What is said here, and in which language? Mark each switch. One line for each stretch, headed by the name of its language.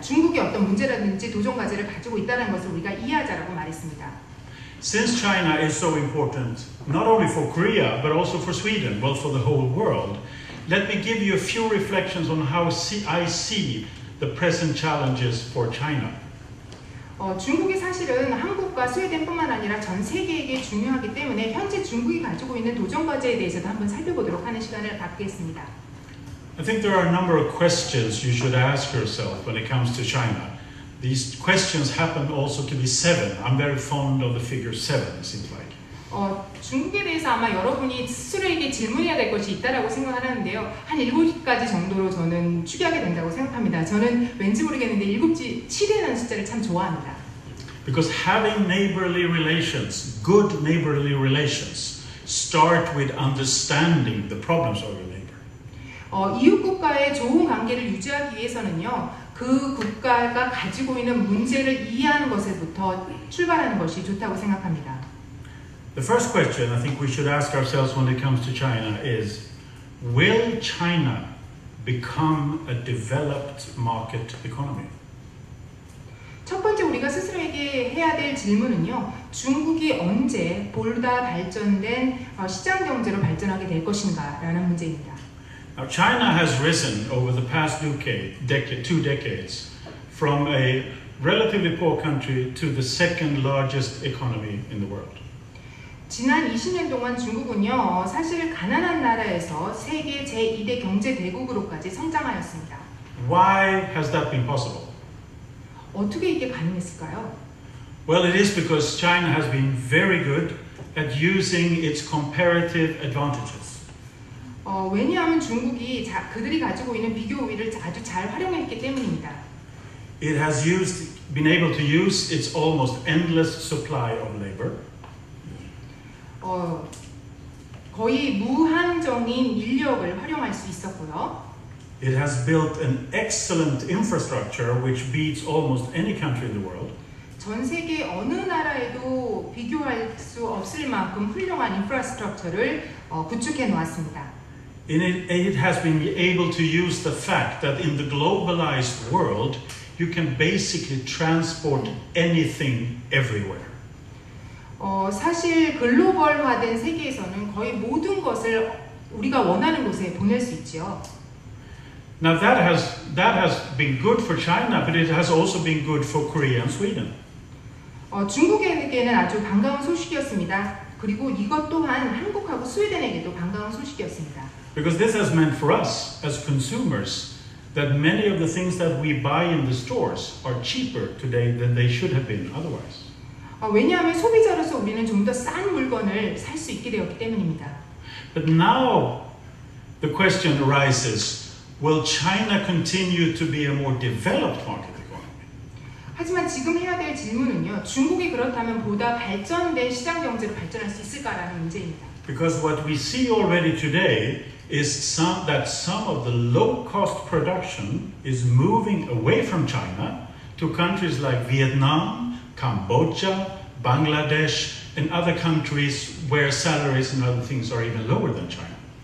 Korean: 중국이 어떤 문제라든지 도전 과제를 가지고 있다는 것을 우리가 이해하자라고 말했습니다.
English: Since China is so important, not only for Korea, but also for Sweden, well, for the whole world, let me give you a few reflections on how I see the present challenges for China.
Korean: 중국이 사실은 한국과 스웨덴뿐만 아니라 전 세계에게 중요하기 때문에 현재 중국이 가지고 있는 도전 과제에 대해서도 한번 살펴보도록 하는 시간을 갖겠습니다.
English: I think there are a number of questions you should ask yourself when it comes to China. These questions happen also to be 7. I'm very fond of the figure 7, it seems like.
Korean: 중국에 대해서 아마 여러분이 스스로에게 질문해야 될 것이 있다라고 생각하는데요. 한 7가지 정도로 저는 추리하게 된다고 생각합니다. 저는 왠지 모르겠는데 7이라는 숫자를 참 좋아합니다.
English: Because having neighborly relations, good neighborly relations, start with understanding the problems of your neighbor.
Korean: 이웃 국가의 좋은 관계를 유지하기 위해서는요, 그 국가가 가지고 있는 문제를 이해하는 것에부터 출발하는 것이 좋다고 생각합니다.
English: The first question I think we should ask ourselves when it comes to China is, will China become a developed market economy?
Korean: 첫 번째 우리가 스스로에게 해야 될 질문은요, 중국이 언제 보다 발전된 시장 경제로 발전하게 될 것인가라는 문제입니다.
English: Now, China has risen over the past two decades from a relatively poor country to the second largest economy in the world.
Korean: 지난 20년 동안 중국은요, 사실 가난한 나라에서 세계 제2대 경제 대국으로까지 성장하였습니다.
English: Why has that been possible?
Korean: 어떻게 이게 가능했을까요?
English: Well, it is because China has been very good at using its comparative advantages.
Korean: 왜냐하면 중국이 그들이 가지고 있는 비교 우위를 아주 잘 활용했기 때문입니다.
English: It has been able to use its almost endless supply of labor.
Korean: 거의 무한정인 인력을 활용할 수 있었고요.
English: It has built an excellent infrastructure which beats almost any country in the world.
Korean: 전 세계 어느 나라에도 비교할 수 없을 만큼 훌륭한 인프라스트럭처를 구축해 놓았습니다.
English: It has been able to use the fact that in the globalized world you can basically transport anything everywhere.
Korean: 사실 글로벌화된 세계에서는 거의 모든 것을 우리가 원하는 곳에 보낼 수 있지요.
English: Now that has been good for China, but it has also been good for Korea and Sweden.
Korean: 중국에게는 아주 반가운 소식이었습니다. 그리고 이것 또한 한국하고 스웨덴에게도 반가운 소식이었습니다.
English: Because this has meant for us as consumers that many of the things that we buy in the stores are cheaper today than they should have been otherwise.
Korean: 왜냐하면 소비자로서 우리는 좀 더 싼 물건을 살 수 있게 되었기 때문입니다.
English: But now the question arises, will China continue to be a more developed market economy?
Korean: 하지만 지금 해야 될 질문은요, 중국이 그렇다면 보다 발전된 시장 경제로 발전할 수 있을까라는 문제입니다.
English: Because what we see already today is that some of the low-cost production is moving away from China to countries like Vietnam, Cambodia, Bangladesh, and other countries where salaries and other things are even lower than China.